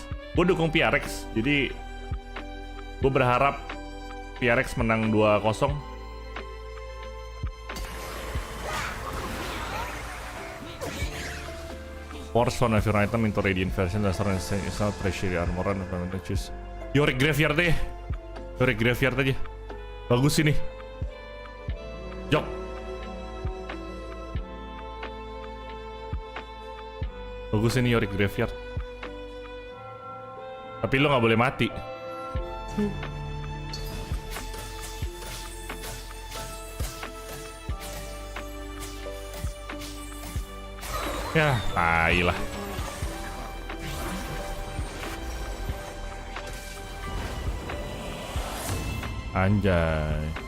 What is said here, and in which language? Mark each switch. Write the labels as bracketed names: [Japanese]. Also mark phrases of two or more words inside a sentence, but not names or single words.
[Indonesian] Gue dukung PRX, jadi gue berharap PRX menang 2-0. [English] Force one of your item into radiant version. That's not pressure armor and choose. [Indonesian] Yorick Graveyard deh. Yorick Graveyard aja. Bagus ini. Jok. Bagus ini Yorick Graveyard. Tapi lo nggak boleh mati. Ya, tai lah. Anjay.